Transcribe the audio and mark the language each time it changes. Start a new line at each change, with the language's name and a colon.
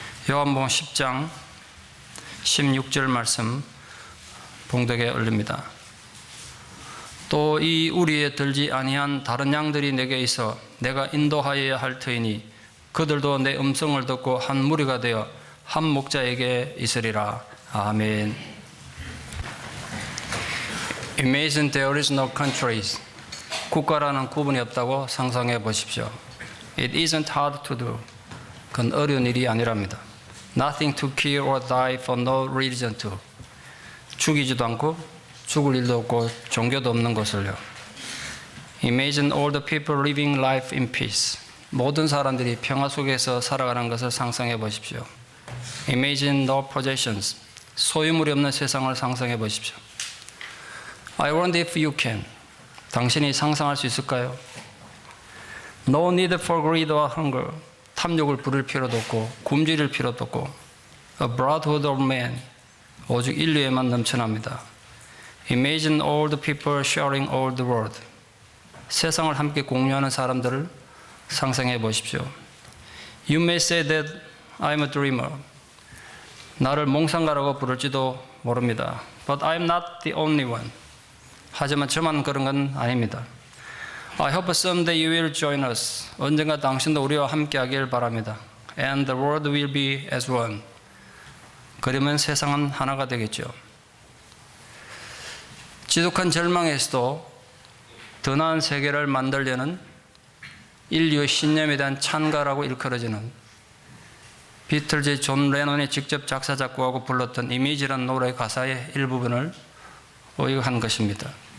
Korean: 요한복음 10장 16절 말씀 봉독에 올립니다. 또 이 우리에 들지 아니한 다른 양들이 내게 있어 내가 인도하여야 할 터이니 그들도 내 음성을 듣고 한 무리가 되어 한 목자에게 있으리라. 아멘.
English: Imagine there is no countries.
Korean: 국가라는 구분이 없다고 상상해 보십시오.
English: It isn't hard to do.
Korean: 그건 어려운 일이 아니랍니다.
English: Nothing to kill or die for no reason to.
Korean: 죽이지도 않고 죽을 일도 없고 종교도 없는 것을요.
English: Imagine all the people living life in peace.
Korean: 모든 사람들이 평화 속에서 살아가는 것을 상상해 보십시오.
English: Imagine no possessions.
Korean: 소유물이 없는 세상을 상상해 보십시오.
English: I wonder if you can.
Korean: 당신이 상상할 수 있을까요?
English: No need for greed or hunger.
Korean: 탐욕을 부릴 필요도 없고 굶주릴 필요도 없고
English: A brotherhood of man.
Korean: 오직 인류에만 넘쳐납니다.
English: Imagine all the people sharing all the world.
Korean: 세상을 함께 공유하는 사람들을 상상해 보십시오.
English: You may say that I'm a dreamer.
Korean: 나를 몽상가라고 부를지도 모릅니다.
English: But I'm not the only one.
Korean: 하지만 저만 그런 건 아닙니다.
English: I hope someday you will join us.
Korean: 언젠가 당신도 우리와 함께 하길 바랍니다.
English: And the world will be as one.
Korean: 그러면 세상은 하나가 되겠죠. 지독한 절망에서도 더 나은 세계를 만들려는 인류의 신념에 대한 찬가라고 일컬어지는 비틀즈 존 레논이 직접 작사 작곡하고 불렀던 이미지라는 노래 가사의 일부분을 의역한 것입니다.